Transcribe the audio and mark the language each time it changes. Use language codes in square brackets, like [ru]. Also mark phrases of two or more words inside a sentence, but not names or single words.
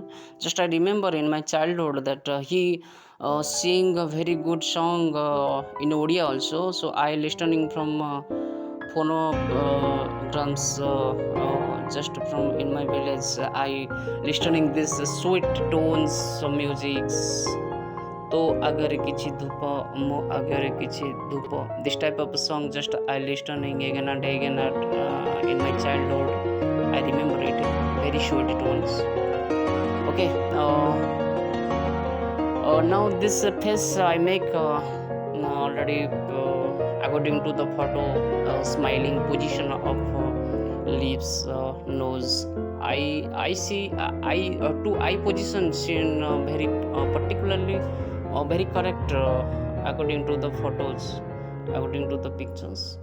[en] Just I remember in my childhood that he sing a very good song in Odia also. So I listening from phonograms just from in my village. I listening this sweet tones of musics. [or] ତୋ ଅଗର କିଛି ଧୂପ ମୋ ଅଗର କିଛି ଧୂପ [en] this type of song just I listening again and again in my childhood. I remember it very short tones. Okay, now this face I make already according to the photo, smiling position of lips, nose, I see eye two eye positions in very particularly very correct according to the photos, according to the pictures.